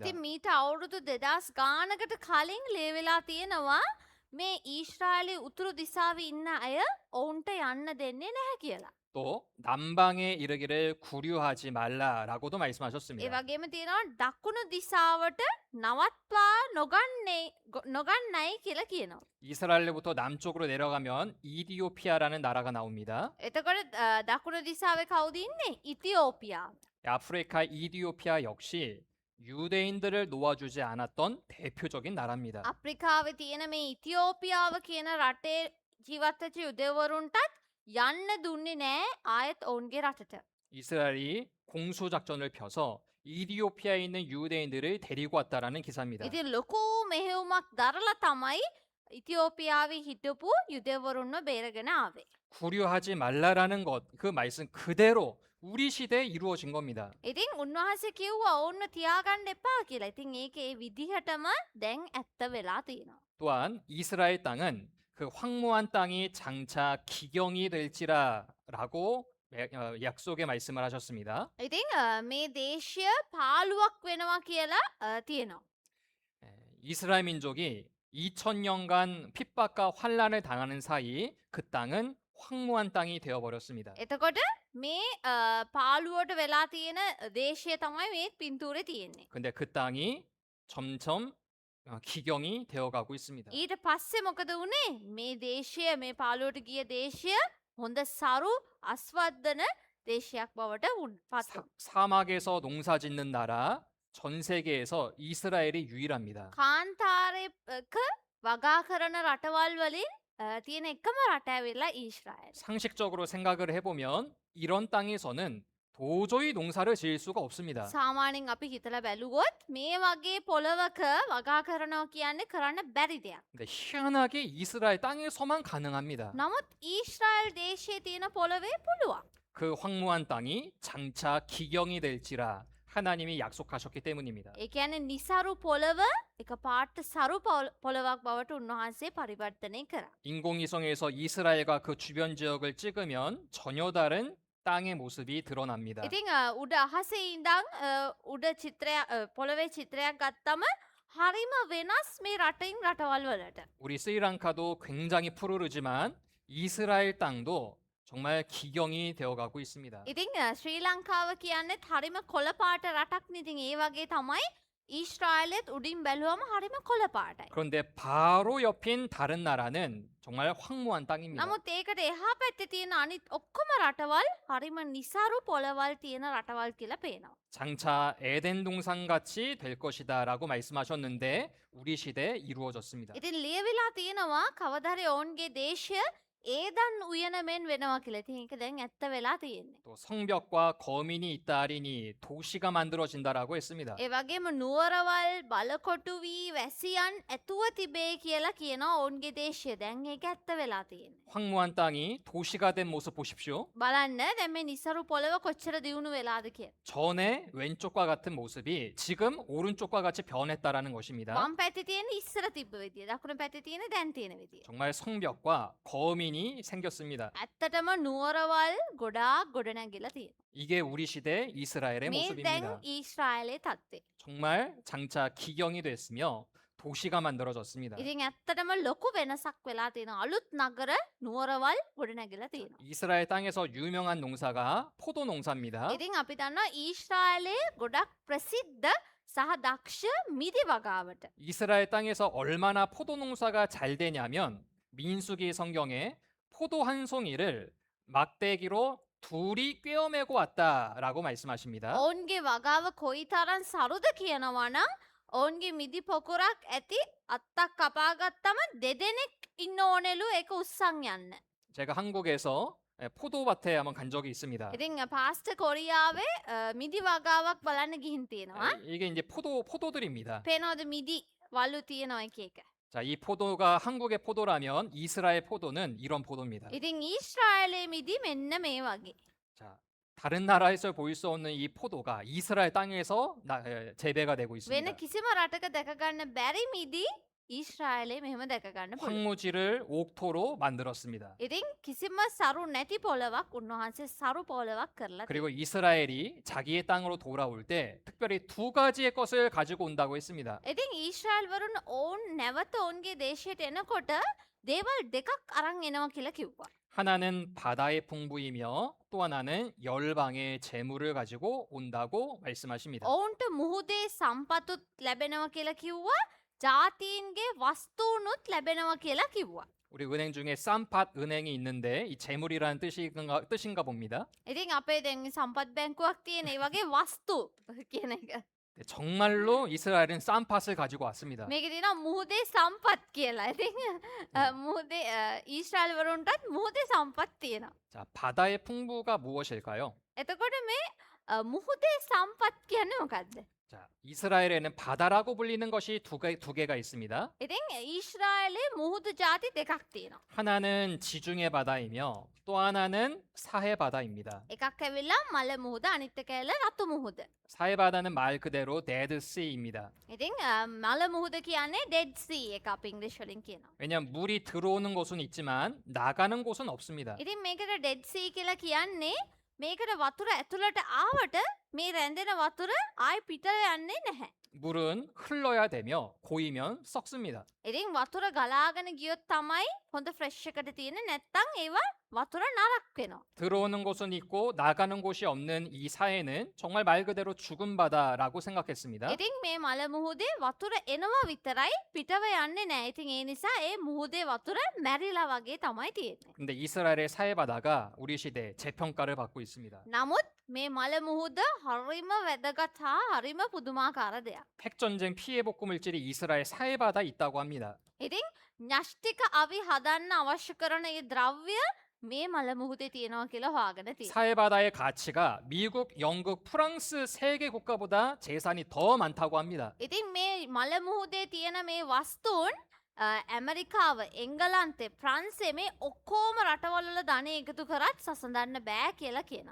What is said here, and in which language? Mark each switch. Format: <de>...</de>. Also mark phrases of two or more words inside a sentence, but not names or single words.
<si>ඉතින් මීට අවුරුදු 2000 ගානකට කලින් ලියවිලා තියෙනවා මේ ඊශ්‍රායලයේ උතුරු දිසාවේ ඉන්න අය ඔවුන්ට යන්න දෙන්නේ නැහැ කියලා.</si> <ko>또 남방에 이르기를 구류하지 말라라고도</ko> <si>ඒ</si> <ko>말씀하셨습니다.</ko> <si>වගේම තියෙනවා දකුණු දිසාවට නවත්වා නොගන්නයි කියලා කියනවා.</si> <ko>이스라엘로부터 남쪽으로 내려가면 이디오피아라는 나라가 나옵니다.</ko> <si>එතකොට දකුණු දිසාවේ කවුද ඉන්නේ? ඉතියෝපියාව.</si> <ko>아프리카 이디오피아 역시 유대인들을 놓아주지 않았던 대표적인 나라입니다.</ko> <si>අප්‍රිකාවේ තියෙන මේ ඉතියෝපියාව කියන රටේ ජීවත් වෙච්ච යුදෙවරුන්ටත් යන්න දුන්නේ නැහැ ආයෙත් ඔවුන්ගේ රටට.</si> <ko>이스라엘이 공수 작전을 펴서 이디오피아에 있는 유대인들을 데리고 왔다라는 기사입니다.</ko> <si>ඉතින් ලොකු මෙහෙයුමක් දරලා තමයි ඉතියෝපියාවේ හිටපු යුදෙවරුන්ව බේරගෙන ආවේ.</si> <ko>구류하지 말라라는 것, 그 말씀 그대로 우리 시대에 이루어진 겁니다.</ko> <si>ඉතින් උන්වහන්සේ කිව්වා ඔවුන්ව තියාගන්න එපා කියලා. 이තින් ඒකේ විදිහටම දැන් ඇත්ත වෙලා තියෙනවා.</si> <ko>또한 이스라엘 땅은 그 황무한 땅이 장차 기경이 될지라라고 약속의 말씀을 하셨습니다.</ko> <si>ඉතින් මේ දේශය පාළුවක් වෙනවා කියලා තියෙනවා.</si> <ko>이스라엘 민족이 2000년간 핍박과 환란을 당하는 사이 그 땅은 황무한 땅이 되어 버렸습니다.</ko> <si>එතකොට මේ පාළුවට වෙලා තියෙන දේශය තමයි මේ පින්තූරේ තියෙන්නේ.</si> <ko>근데 그 땅이 점점 기경이 되어가고 있습니다.</ko> <si>ඊට පස්සේ මොකද වුනේ? මේ දේශය මේ පාළුවට ගිය දේශය හොඳ සරු අස්වද්දන දේශයක් බවට පත්.</si> <ko>사막에서 농사 짓는 나라, 전 세계에서 이스라엘이 유일합니다.</ko> <si>කාන්තාරයක වගා කරන රටවල් වලින් තියෙන එකම රට ඇවිල්ලා ඊශ්‍රායල්.</si> <ko>상식적으로 생각을 해보면 이런 땅에서는 도저히 농사를 지을 수가 없습니다.</ko> <si>සාමාන්‍යයෙන් අපි හිතලා බැලුවොත් මේ වගේ පොළවක වගා කරනවා කියන්නේ කරන්න බැරි දෙයක්.</si> <ko>근데 희한하게 이스라엘 땅에서만 가능합니다.</ko> <si>නමුත් ඊශ්‍රායල් දේශයේ තියෙන පොළවේ පුළුවන්.</si> <ko>그 황무한 땅이 장차 기경이 될지라 하나님이 약속하셨기 때문입니다.</ko> <si>ඒ කියන්නේ නිසරු පොළව එකපාරට සරු පොළවක් බවට උන්වහන්සේ පරිවර්තනය කරා.</si> <ko>인공위성에서 이스라엘과 그 주변 지역을 찍으면 전혀 다른 땅의 모습이 드러납니다.</ko> <si>ඉතින් උඩ අහසේ ඉඳන් උඩ චිත්‍රයක් පොළවේ චිත්‍රයක් ගත්තම හරිම වෙනස් මේ රටින් රටවල් වලට.</si> <ko>우리 스리랑카도 굉장히 푸르르지만 이스라엘 땅도 정말 기경이 되어가고 있습니다.</ko> <si>ඉතින් ශ්‍රී ලංකාව කියන්නේත් හරිම කොළපාට රටක් නේ. ඉතින් ඒ වගේ තමයි ඊශ්‍රායලෙත් උඩින් බැලුවම හරිම කොළපාටයි.</si> <ko>그런데 바로 옆인 다른 나라는 정말 황무한 땅입니다.</ko> <si>නමුත් ඒකට එහා පැත්තේ තියෙන අනිත් ඔක්කොම රටවල් හරිම නිසරු පොළවල් තියෙන රටවල් කියලා පේනවා.</si> <ko>장차 에덴 동산 같이 될 것이다라고 말씀하셨는데 우리 시대에 이루어졌습니다.</ko> <si>ඉතින් ලියවිලා තියෙනවා කවදාරි ඔවුන්ගේ දේශය ඒදන් උයනමෙන් වෙනවා කියලා. ඉතින් ඒක දැන් ඇත්ත වෙලා තියෙන්නේ.</si> <ko>또 성벽과 거민이 있다하리니 도시가 만들어진다라고 했습니다.</ko> <si>ඒ වගේම නුවරවල් බලකොටු වී වැසියන් ඇතුව තිබේ කියලා කියනවා ඔවුන්ගේ දේශය. දැන් ඒක ඇත්ත වෙලා තියෙන්නේ.</si> <ko>황무한 땅이 도시가 된 모습 보십시오.</ko> <si>බලන්න දැන් මේ නිසරු පොළව කොච්චර දියුණු වෙලාද කියලා.</si> <ko>전에 왼쪽과 같은 모습이 지금 오른쪽과 같이 변했다라는 것입니다.</ko> <si>වම් පැත්තේ තියෙන ඉස්සර තිබ්බ විදිය. දකුණු පැත්තේ තියෙන දැන් තියෙන විදිය.</si> <ko>정말 성벽과 거민이 생겼습니다.</ko> <si>ඇත්තටම නුවරවල් ගොඩාක් ගොඩනැගිලා තියෙනවා.</si> <ko>이게 우리 시대 이스라엘의</ko> <si>මේ දැන්</si> <ko>모습입니다.</ko> <si>ඊශ්‍රායලයේ තත්ත්වය.</si> <ko>정말 장차 기경이 됐으며 도시가 만들어졌습니다.</ko> <si>ඉතින් ඇත්තටම ලොකු වෙනසක් වෙලා තියෙනවා. අලුත් නගර නුවරවල් ගොඩනැගිලා තියෙනවා.</si> <ko>이스라엘 땅에서 유명한 농사가 포도 농사입니다.</ko> <si>ඉතින් අපි දන්නවා ඊශ්‍රායලයේ ගොඩක් ප්‍රසිද්ධ සහ දක්ෂ මිදි වගාවට.</si> <ko>이스라엘 땅에서 얼마나 포도 농사가 잘 되냐면 민수기 성경에 포도 한 송이를 막대기로 둘이 꿰어매고 왔다라고 말씀하십니다.</ko> <si>ඔවුන්ගේ වගාව කොයිතරම් සරුද කියනවා නම් ඔවුන්ගේ මිදි පොකුරක් ඇති අත්තක් කපාගත්තම දෙදෙනෙක් ඉන්න ඕනෙලු ඒක උස්සන් යන්න.</si> <ko>제가 한국에서 포도밭에 한번 간 적이 있습니다.</ko> <si>ඉතින් පාස්ට කොරියාවේ මිදි වගාවක් බලන්න ගිහින් තියෙනවා.</si> <ko>이게 이제 포도들입니다.</ko> <si>පේනවද මිදි වලු තියෙනවා එක එක.</si> <ko>자, 이 포도가 한국의 포도라면 이스라엘 포도는 이런 포도입니다.</ko> <si>ඉතින් ඊශ්‍රායලයේ මිදි මෙන්න මේ වගේ.</si> <ko>자, 다른 나라에서 보일 수 없는 이 포도가 이스라엘 땅에서 재배가 되고</ko> <si>වෙන</si> <ko>있습니다.</ko> <si>කිසිම රටක දැක ගන්න බැරි මිදි ඊශ්‍රායලයේ මෙහෙම දැක ගන්න පුළුවන්.</si> <ko>황무지를 옥토로 만들었습니다.</ko> <si>ඉතින් කිසිම සරු නැති පොළවක් උන්වහන්සේ සරු පොළවක් කරලා</si> <ko>그리고 이스라엘이 자기의 땅으로 돌아올 때 특별히 두 가지의 것을 가지고 온다고 했습니다.</ko> <si>තියෙනවා. ඉතින් ඊශ්‍රායල් වරුන් ඔවුන් නැවත ඔවුන්ගේ දේශයට එනකොට දේවල් දෙකක් අරන් එනවා කියලා කිව්වා.</si> <ko>하나는 바다의 풍부이며 또 하나는 열방의 재물을 가지고 온다고 말씀하십니다.</ko> <si>ඔවුන්ට මුහුදේ සම්පතුත් ලැබෙනවා කියලා කිව්වා. ජාතීන්ගේ වස්තුනුත් ලැබෙනවා කියලා කිව්වා.</si> <ko>우리 은행 중에 쌈팟 은행이 있는데 이 재물이라는 뜻인가 봅니다.</ko> <si>ඉතින් අපේ දැන් සම්පත් බැංකුවක් තියෙන ඒ වගේ වස්තු කියන එක.</si> <ko>네, 정말로 이스라엘은 쌈팟을 가지고 왔습니다.</ko> <si>මේක තියෙනවා මුහුදේ සම්පත් කියලා. ඉතින් මුහුදේ ඊශ්‍රායල් වරුන්ටත් මුහුදේ සම්පත් තියෙනවා.</si> <ko>자, 바다의 풍부가 무엇일까요?</ko> <si>එතකොට මේ මුහුදේ සම්පත් කියන්නේ මොකද්ද?</si> <ko>자, 이스라엘에는 바다라고 불리는 것이 두 개가 있습니다.</ko> <si>ඉතින් ඊශ්‍රායලයේ මුහුදු ಜಾති දෙකක් තියෙනවා.</si> <ko>하나는 지중해 바다이며 또 하나는 사해 바다입니다.</ko> <si>එකක් ඇවිල්ලා මල මුහුද අනිත් එක ඇවිල්ලා රතු මුහුද.</si> <ko>사해 바다는 말 그대로 데드시입니다.</ko> <si>ඉතින් මල මුහුද කියන්නේ ඩෙඩ් සී එක අපි ඉංග්‍රීසි වලින් කියනවා.</si> <ko>왜냐하면 물이 들어오는 곳은 있지만 나가는 곳은 없습니다.</ko> <si>ඉතින් මේකට ඩෙඩ් සී කියලා කියන්නේ මේකට වතුර ඇතුළට ආවට මේ රැඳෙන වතුර ආයි පිට යන්නේ නැහැ.</si> <ko>물은 흘러야 되며 고이면 썩습니다.</ko> <si>ඉතින් වතුර ගලාගෙන ගියොත් තමයි හොඳ ෆ්‍රෙෂ් එකට තියෙන්නේ. නැත්තම් ඒවා වතුර නරක් වෙනවා.</si> <ko>들어오는 곳은 있고 나가는 곳이 없는 이 사해는 정말 말 그대로 죽은 바다라고 생각했습니다.</ko> <si>ඉතින් මේ මල මුහුදේ වතුර එනවා විතරයි පිටව යන්නේ නැහැ. ඉතින් ඒ නිසා ඒ මුහුදේ වතුර මැරිලා වගේ තමයි තියෙන්නේ.</si> <ko>근데 이스라엘의 사해 바다가 우리 시대에 재평가를 받고 있습니다.</ko> <si>නමුත් මේ මල මුහුද හරිම වැදගත් හා හරිම පුදුමාකාර දෙයක්.</si> <ko>핵전쟁 피해 복구 물질이 이스라엘 사해 바다에 있다고 합니다.</ko> <si>ඉතින් න්‍යෂ්ටික අවි හදන්න අවශ්‍ය කරන ඒ ද්‍රව්‍ය මේ මල මුහුදේ තියෙනවා කියලා හොයාගෙන තියෙනවා.</si> <ko>사해 바다의 가치가 미국, 영국, 프랑스 세 개 국가보다 재산이 더 많다고 합니다.</ko> <si>ඉතින් මේ මල මුහුදේ තියෙන මේ වස්තුන් ඇමරිකාව එංගලන්තේ ප්‍රන්සේ මේ ඔක්කෝම රටවල්ල ධනය එකතු කරත් සසඳන්න බෑ කියලා කියනවා.</si>